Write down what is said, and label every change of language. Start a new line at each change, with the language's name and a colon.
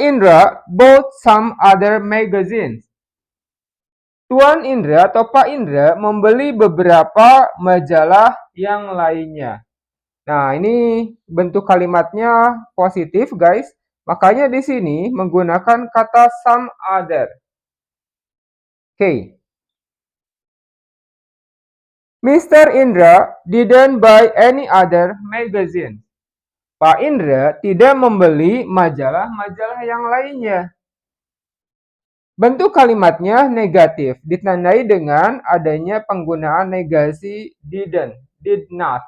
English: Indra bought some other magazines.
Indonesian: Tuan Indra atau Pak Indra membeli beberapa majalah yang lainnya. Nah, ini bentuk kalimatnya positif, guys. Makanya di sini menggunakan kata some other. Okay.
English: Mr. Indra didn't buy any other magazine.
Indonesian: Pak Indra tidak membeli majalah-majalah yang lainnya. Bentuk kalimatnya negatif, ditandai dengan adanya penggunaan negasi didn't, did not.